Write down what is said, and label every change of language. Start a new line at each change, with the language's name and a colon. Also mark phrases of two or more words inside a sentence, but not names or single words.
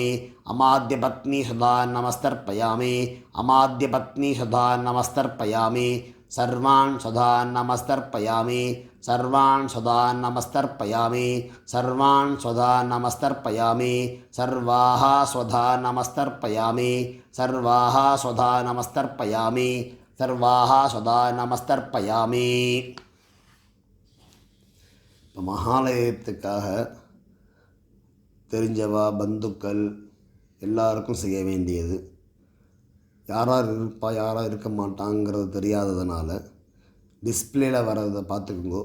Sanskrit: अमात्यपत्नी सदा नमस्तर्पयामि अमात्यपत्नी सदा नमस्तर्पयामि सर्वान् सदा नमस्तर्पयामि सर्वान् सदा नमस्तर्पयामि सर्वान् सदा नमस्तर्पयामि सर्वाः स्वधा नमस्तर्पयामि सर्वाः स्वधा नमस्तर्पयामि सर्वाः सदा नमस्तर्पयामि.
Tamil: இப்போ மகாலயத்துக்காக தெரிஞ்சவா பந்துக்கள் எல்லாருக்கும் செய்ய வேண்டியது. யார் யார் இருப்பா யார் யார் இருக்க மாட்டாங்கிறது தெரியாததுனால டிஸ்பிளேல வர்றதை பார்த்துக்குங்கோ.